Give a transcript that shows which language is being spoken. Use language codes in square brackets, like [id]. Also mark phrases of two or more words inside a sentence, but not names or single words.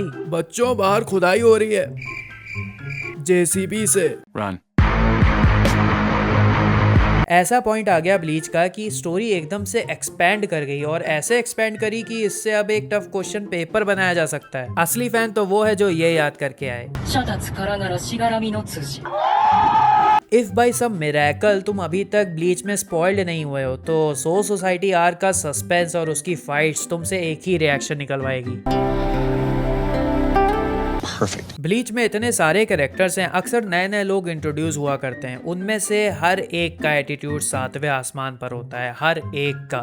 [hi] बच्चों बाहर खुदाई हो रही है जेसीबी से। [en] Run. [hi] ऐसा पॉइंट आ गया ब्लीच का कि स्टोरी एकदम से एक्सपैंड कर गई और ऐसे एक्सपैंड करी कि इससे अब एक [en] tough question paper [hi] बनाया जा सकता है। असली फैन तो वो है जो ये याद करके आए, 者たちからならしがらみの辻 [en] if by some miracle [hi] तुम अभी तक ब्लीच में स्पॉइल्ड नहीं हुए हो तो सोल सोसाइटी आर्क का सस्पेंस और उसकी फाइट्स तुमसे एक ही रिएक्शन निकलवाएगी। [en] Perfect. [hi] ब्लीच में इतने सारे कैरेक्टर्स हैं, अक्सर नए नए लोग इंट्रोड्यूस हुआ करते हैं, उनमें से हर एक का एटीट्यूड 7वें आसमान पर होता है, हर एक का।